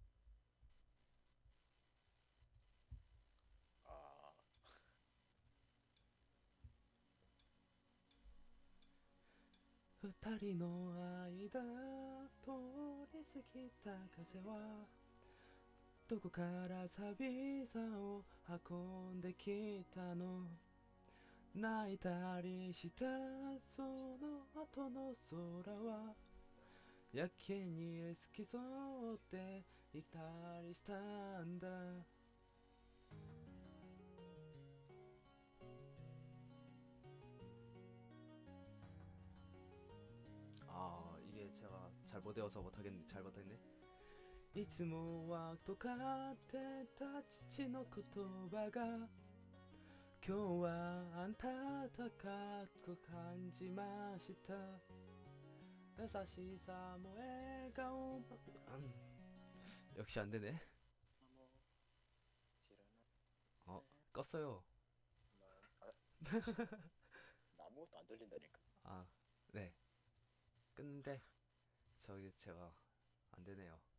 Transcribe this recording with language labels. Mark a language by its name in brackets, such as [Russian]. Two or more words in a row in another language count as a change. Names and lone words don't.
[Japanese] 아 二人の間通り過ぎた風はどこから寂しさを運んできたの泣いたりしたその後の空はやけに透き通っていたりしたんだ [Korean] 이게 제가 잘 못 외워서 못하겠네. 잘 못했네. [Japanese] いつもはとかってた父の言葉が今日は温かく感じました優しさも笑顔も [Korean] 역시 안 되네. 뭐 싫어나. 껐어요. 나 아무것도 안 들린다니까. 네. 끄는데 제가 안 되네요.